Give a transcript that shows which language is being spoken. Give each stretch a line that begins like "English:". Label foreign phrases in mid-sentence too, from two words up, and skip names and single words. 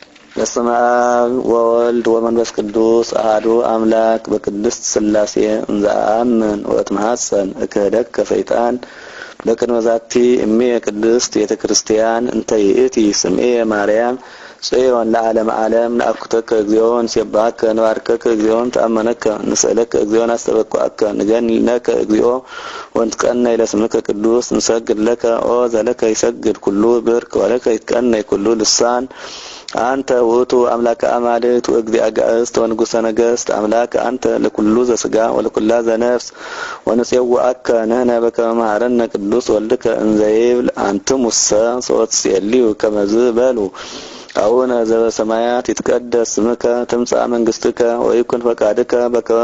Geez: በስመ አብ ወወልድ ወመንፈስ ቅዱስ አሐዱ አምላክ በቅድስት ሥላሴ እንዘአምን ወእትመሐፀን እክህደከ ሰይጣን በቅድመ ዛቲ እሜ ቅድስት ቤተ ክርስቲያን እንተ ይእቲ ስምዔ ማርያም ጽዮን ለዓለም ዓለም ለአኩተከ እግዚኦን ሲባከ ንባርከከ እግዚኦን ተአመነከ ንስእለከ እግዚኦን አስተበቅዐከ ንገኒለከ እግዚኦ ወንትቀነይ ለስምከ ቅዱስ ንሰግድ ለከ ኦ ዘለከ ይሰግድ ኩሉ ብርክ ወለከ ይትቀነይ ኩሉ ልሳን አንተ ውእቱ አምላከ አማልክት ወእግዚአ አጋእዝት ወንጉሰ ነገሥት አምላክ አንተ ለኩሉ ዘሥጋ ወለኩላ ዘነፍስ ወንሴውዐከ ንሕነ በከመ መሐረነ ቅዱስ ወልድከ እንዘ ይብል አንትሙሰ ሶትሴልዩ ከመዝ በሉ አቡነ ዘበሰማያት ይትቀደስ ስምከ ትምጻእ መንግሥትከ ወይኩን ፈቃድከ በከመ